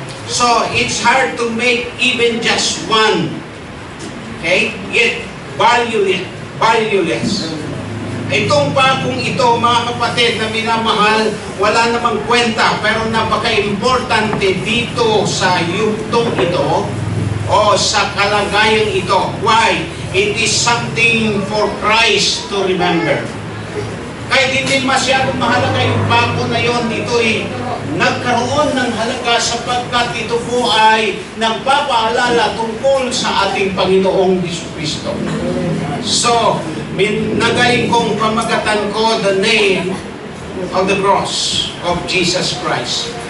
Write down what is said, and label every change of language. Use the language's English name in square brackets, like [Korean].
[English] So, it's hard to make even just one. Okay? Yet, valueless. [Filipino] Itong pakong ito, mga kapatid na minamahal, wala namang kwenta, pero napaka-importante dito sa yugtong ito o sa kalagayang ito. [English] Why? It is something for Christ to remember. [Filipino] Kahit hindi masyadong mahalaga yung pako na yon, ito'y nagkaroon ng halaga sapagkat ito po ay nagpapaalala tungkol sa ating Panginoong Jesucristo. [English] So, [Filipino] nagaling kong pamagatan ko, [English] the name of the cross of Jesus Christ.